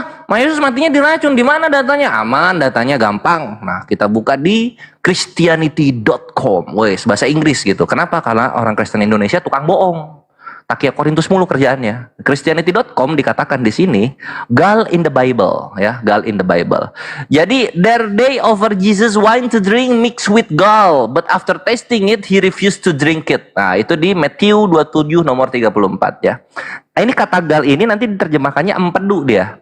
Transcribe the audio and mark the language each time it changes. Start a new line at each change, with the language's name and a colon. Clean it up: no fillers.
Indonesian: Yesus matinya diracun, di mana datanya? Aman, datanya gampang. Nah kita buka di Christianity.com, wes bahasa Inggris gitu. Kenapa? Karena orang Kristen Indonesia tukang bohong. Takia Korintus mulu kerjaannya.
English: Christianity.com
Indonesian: dikatakan di sini
English: gall in the Bible, ya, gall in the Bible.
Indonesian: Jadi
English: there they offer Jesus wine to drink mixed with gall, but after tasting it he refused to drink it.
Indonesian: Nah, itu di Matthew 27 nomor 34 ya. Nah, ini kata gall ini nanti diterjemahkannya empedu dia.